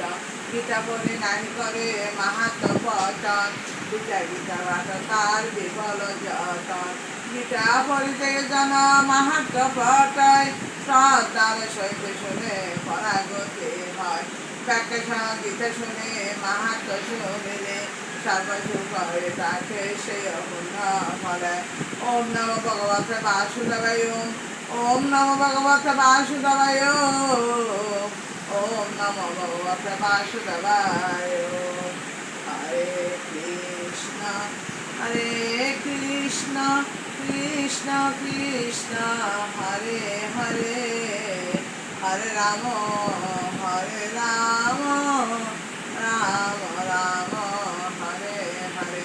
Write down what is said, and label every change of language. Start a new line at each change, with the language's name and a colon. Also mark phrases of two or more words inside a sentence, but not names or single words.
Bangla: গীতা বলি নাহি করে মাহাত্ম পতন, গীতা গীতা ভাট তার বিফল যতন। গীতা পড়িতে জন মাহাত্ম পটায়, শ্রদ্ধার সহিত শুনে পরাগতি হয়। ব্যাখ্যা গীতা শুনে মাহাত্ম শুনিলে, সর্বসুখ হয়ে থাকে সেই অপূর্ণ ফলে।
Sanskrit: ওম নমো ভগবতে বাসুদেবায়। ওম নমো ভগবতে বাসুদেবায়। ওম নমো ভগবতে বাসুদেবায়। হরে কৃষ্ণ হরে কৃষ্ণ, কৃষ্ণ কৃষ্ণ হরে হরে, হরে রাম হরে রাম, রাম রাম হরে হরে।